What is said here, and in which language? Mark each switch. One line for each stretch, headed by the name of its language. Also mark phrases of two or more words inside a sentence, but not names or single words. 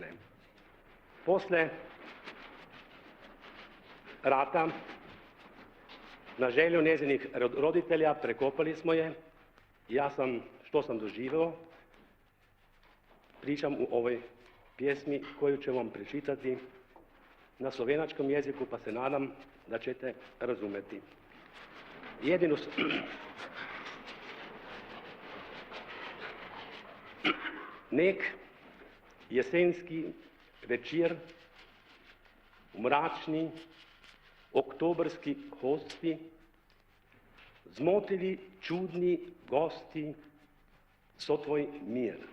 Serbian: Posle rata, na želju njezinih roditelja, prekopali smo je. Ja sam, što sam doživeo, pričam u ovoj pjesmi koju ću vam prečitati na slovenačkom jeziku, pa se nadam da ćete razumeti.
Slovenian: Nek jesenski večer, mračni oktobrski hosti, zmotili čudni gosti so tvoj mir.